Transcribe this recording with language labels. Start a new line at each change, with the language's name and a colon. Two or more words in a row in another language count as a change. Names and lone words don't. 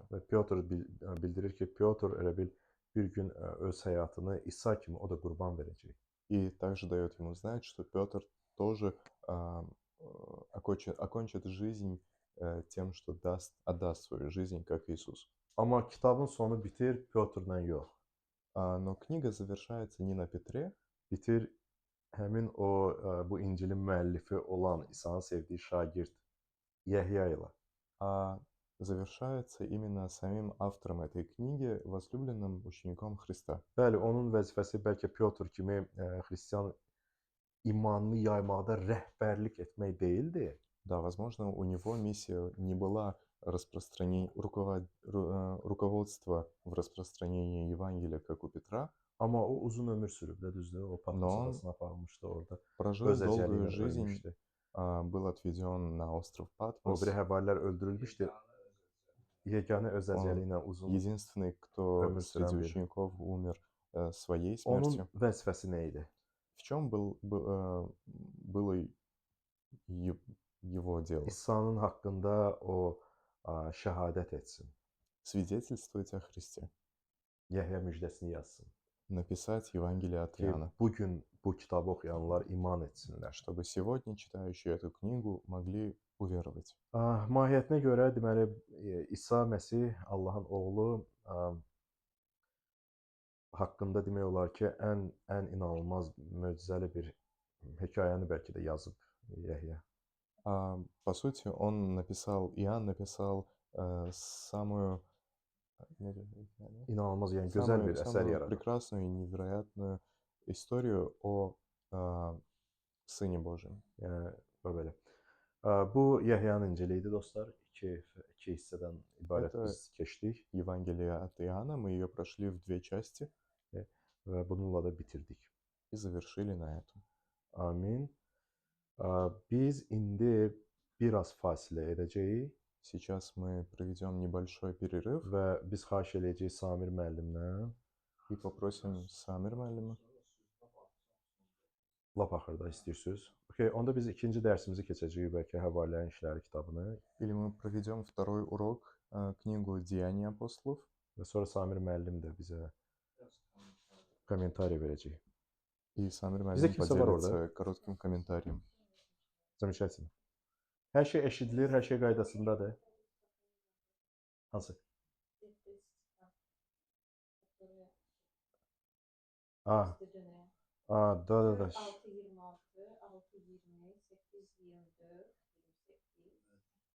Azerbaijani: Və Pyotr bildirir ki, Pyotr elə bir gün öz həyatını İsa kimi o da qurban verəcək.
Russian: И также дает ему знать, что Петр тоже окончит жизнь тем, что отдаст свою жизнь, как Иисус.
Azerbaijani: Amma kitabın sonu bitir Pyotrla yox.
Russian: Но книга завершается не на Петре,
Azerbaijani: Bitir həmin o bu İncilin müəllifi olan İsa'nın sevdiyi şagird Yəhya ilə.
Russian: а завершается именно самим автором этой книги, возлюбленным учеником Христа.
Azerbaijani: Bəli, onun vəzifəsi bəlkə Pyotr kimi xristian imanını yaymaqda rəhbərlik etmək deyildi.
Russian: Да, возможно, у него миссия не была руководство в распространении Евангелия, как у Петра.
Azerbaijani: Amma o uzun ömür sürüb də, düzdür? O Patmos adasına aparılmışdı orada.
Russian: Prожил
Azerbaijani: Öz əcəli
Russian: долгую
Azerbaijani: ilə
Russian: жизнь,
Azerbaijani: ölmüşdü.
Russian: был отведен на остров
Azerbaijani: O
Russian: Патмос.
Azerbaijani: biri həvarilər öldürülmüşdü. Yeganə öz əcəli ilə uzun
Russian: Единственный, кто
Azerbaijani: ömür
Russian: среди
Azerbaijani: sürən biri.
Russian: учеников умер своей
Azerbaijani: Onun
Russian: смертью.
Azerbaijani: vəzifəsi nə idi?
Russian: В чем было его дело?
Azerbaijani: İsa'nın haqqında o şəhadət etsin.
Russian: Свидетельствовать о Христе.
Azerbaijani: Yəhya müjdəsini yazsın.
Russian: Написать Евангелие от
Azerbaijani: Ki
Russian: Иоанна.
Azerbaijani: bugün bu kitabı oxuyanlar iman etsinlər.
Russian: Чтобы сегодня читающие эту книгу могли uверовать.
Azerbaijani: Mahiyyətinə görə deməli İsa Məsih Allahın oğlu haqqında demək olar ki, ən inanılmaz möcüzəli bir hekayəni bəlkə də yazıb Yəhya.
Russian: По сути, Иоанн написал самую
Azerbaijani: İnanılmaz, yəni gözəl bir əsər
Russian: самую
Azerbaijani: yaradır.
Russian: прекрасную и невероятную историю о Сыне Божьем.
Azerbaijani: Yəni belə. Bu Yəhyanın İncili idi dostlar. İki hissədən ibarət
Russian: Это
Azerbaijani: biz keçdik
Russian: Евангелие от Иоанна. Мы ее прошли в 2 части
Azerbaijani: və bununla da bitirdik.
Russian: и завершили на этом.
Azerbaijani: Amin. Biz indi biraz fasilə edəcəyik
Russian: Сейчас мы проведем небольшой перерыв
Azerbaijani: və biz xahiş edəcəyik Samir müəllimdən
Russian: и попросим Самир Мәлима.
Azerbaijani: lap axırda istəyirsiniz. Okay, onda biz ikinci dərsimizi keçəcəyik bəlkə Həvarilərin İşləri kitabını
Russian: Или мы проведем второй урок, книгу «Деяния апостолов».
Azerbaijani: və sonra Samir müəllim də bizə kommentariy verəcək.
Russian: И Самир
Azerbaijani: Bizdə
Russian: Мәлим
Azerbaijani: kimsə var orada?
Russian: поделится kоротким комментарием. Замечательно.
Azerbaijani: Hər şey eşidilir, hər şey qaydasındadır. Hansı? Ah, Bizde dönem. da. 6.26, 6.20, 8.24, 28.